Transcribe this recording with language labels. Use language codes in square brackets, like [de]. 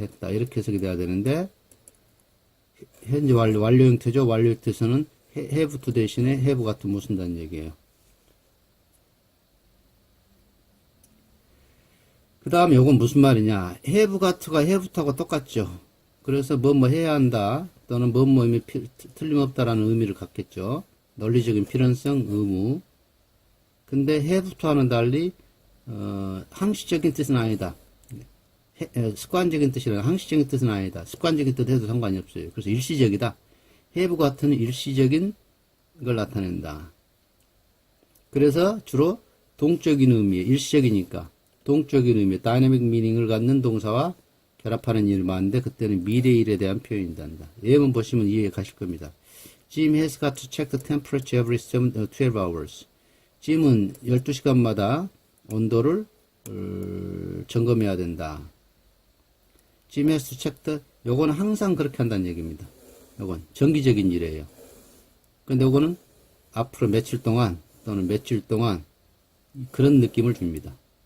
[ko] 이렇게 해석이 돼야 되는데 현재 완료 형태죠. 완료 형태에서는 have to 대신에 have got to 못 쓴다는 얘기예요. 그 다음에 이건 무슨 말이냐. have got가 have to하고 똑같죠. 그래서 뭐 해야 한다 또는 뭐뭐 틀림없다라는 의미를 갖겠죠. 논리적인 필연성, 의무. 근데 have to와는 달리 항시적인 뜻은 아니다. 습관적인 뜻이라 항시적인 뜻은 아니다. 습관적인 뜻 해도 상관이 없어요. 그래서 일시적이다. have got는 일시적인 걸 나타낸다. 그래서 주로 동적인 의미에 일시적이니까 동적인 의미, 다이내믹 미닝을 갖는 동사와 결합하는 일을 많은데 그때는 미래일에 대한 표현이란다. 예문 보시면 이해 가실 겁니다. [en] Jim has got to check the temperature every 12 hours. [ko] 짐은 12시간마다 온도를 점검해야 된다. [en] Jim has to check the, [ko] 요거는 항상 그렇게 한다는 얘기입니다. 요건 정기적인 일이에요. 근데 요거는 앞으로 며칠 동안 또는 며칠 동안 그런 느낌을 줍니다.